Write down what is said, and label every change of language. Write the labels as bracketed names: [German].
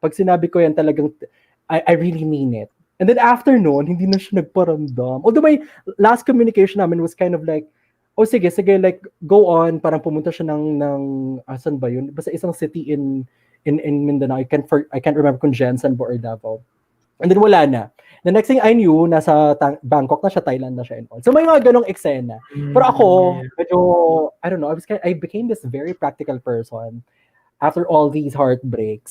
[Filipino] Pag sinabi ko yan talagang, [English] I really mean it. [Filipino] And then after noon, hindi na siya nagparamdam. [English] Although my last communication namin was kind of like, oh sige, like, go on. [Filipino] Parang pumunta siya ng asan ba yun? Basta isang city in Mindanao. [English] I can't remember kung Jensen or Davao. And then wala na. The next thing I knew, [Filipino] nasa Bangkok na siya, Thailand na siya and all. So may mga ganong eksena. Pero ako, medyo, [English] I don't know, I became this very practical person after all these heartbreaks.